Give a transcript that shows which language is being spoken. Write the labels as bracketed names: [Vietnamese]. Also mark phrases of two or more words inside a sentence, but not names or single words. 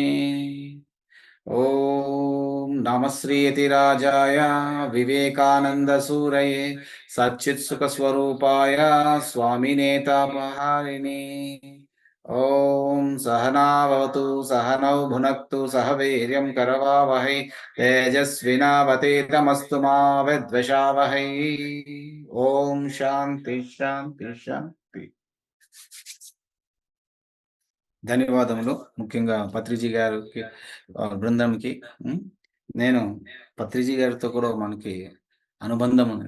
[Sanskrit] ॐ नमः श्रीयतिराजाय विवेकानन्दसूरये सच्चित्सुखस्वरूपाय स्वामिने तापहारिणे। ॐ सहना भवतु सहनौ भुनक्तु सह वीर्यं करवावहै तेजस्विनावतीतमस्तु मा विद्विषावहै। ఓం శాంతి శాంతి శాంతి. [Telugu] ధన్యవాదములు ముఖ్యంగా పత్రిజీ గారికి బృందంకి. నేను పత్రిజీ గారితో కూడా మనకి అనుబంధం ఉంది.